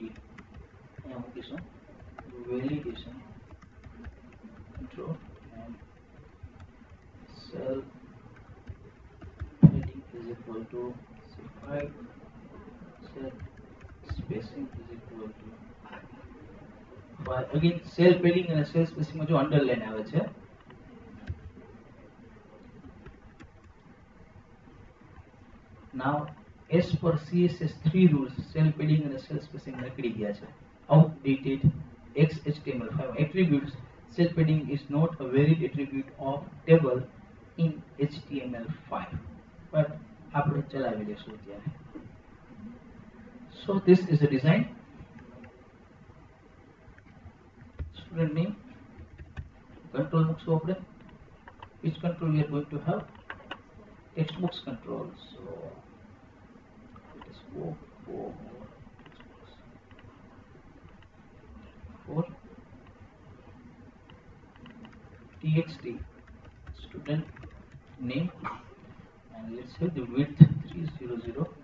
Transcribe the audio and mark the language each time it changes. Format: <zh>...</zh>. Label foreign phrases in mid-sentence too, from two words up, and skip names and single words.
<en>I am this one, validation control, and cell heading is equal to 5. Cell spacing is equal to 5. Again, cell padding and cell spacing</en> <gu>માં જો</gu> <en>underline</en> <gu>આવે છે.</gu> <en>Now, as per CSS 3 rules, cell padding and cell spacing</en> <gu>નીકળી ગયા છે.</gu> <en>Outdated XHTML5 attributes. Cell padding is not a valid attribute of table in HTML5.</en> <gu>But આપણે ચલાવી લેશું ત્યારે.</gu> <en>So this is a design. Student name, control</en> <gu>મૂકશું આપણે.</gu> <en>Which control we are going to have? Textbox control. So it is for txt student name, and let's say the width 300.</en>